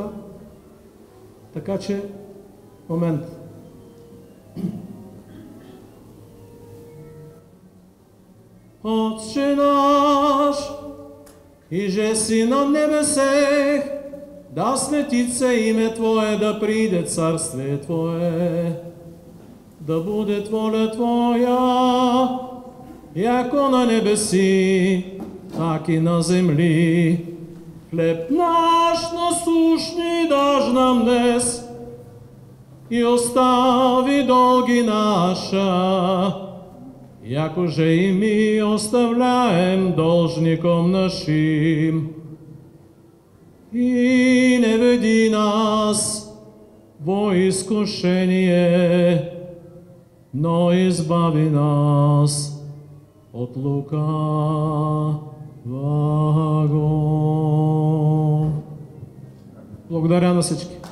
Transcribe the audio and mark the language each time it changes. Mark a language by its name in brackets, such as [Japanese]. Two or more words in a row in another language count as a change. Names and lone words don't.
[Bulgarian] Така че, момент. [Church Slavic] Отче наш, иже си на небесех, да свети се име Твое, да приде царствие Твое, да буде воля Твоя, яко на небеси, так и на земли. Хлеб наш насущни даж нам днес, и остави долги наша, якоже и ми оставляем должником нашим. И не веди нас во изкушение, но избави нас от лукавого. [Bulgarian] Благодаря на всички.